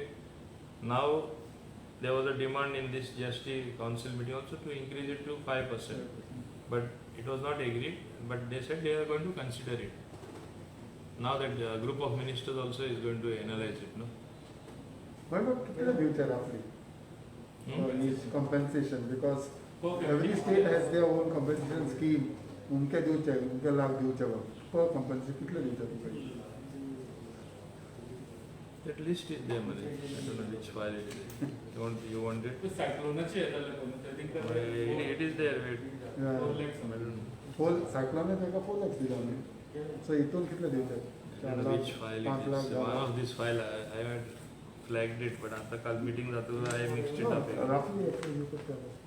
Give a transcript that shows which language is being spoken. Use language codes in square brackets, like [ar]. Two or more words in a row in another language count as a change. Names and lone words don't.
[en] Now there was a demand in this GST council meeting also to increase it to 5%, but it was not agreed. But they said they are going to consider it. Now that group of ministers also is going to analyze it, no? Why not [kok] कितले दिवचे [en] roughly? For each compensation, because every state has their own compensation scheme. [kok] उनके दिवचे, उनके लाख दिवचे [en] per compensation [kok] कितले दिवचे तुमचे? [en] That list is there, Mani. I don't know which file it is. You want it? [kok] सायक्लोनाचे येताले पण थिंक [en] It is there. Wait. Yeah. I don't know. Full cyclone [kok] तेका 4 lakhs दिला आम्ही. So इथून कितले दिवचे? [en] I don't know which file it 5 lakh, is. One of this file I had flagged it, but after call meeting I mixed it No, up. roughly actually you could tell us.